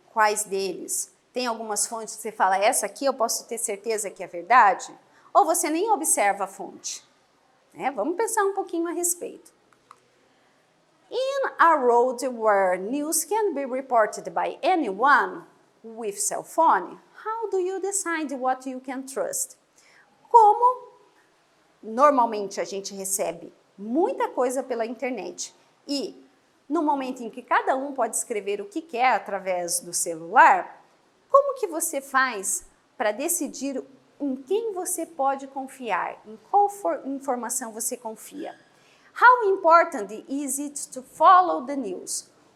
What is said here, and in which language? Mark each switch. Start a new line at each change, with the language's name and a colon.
Portuguese: Quais deles? Tem algumas fontes que você fala, essa aqui eu posso ter certeza que é verdade? Ou você nem observa a fonte? Vamos pensar um pouquinho a respeito.
English: In a world where news can be reported by anyone with cell phone, how do you decide what you can trust?
Portuguese: Como normalmente a gente recebe muita coisa pela internet e no momento em que cada um pode escrever o que quer através do celular, como que você faz para decidir em quem você pode confiar, em qual informação você confia?
English: How important is it to follow the news?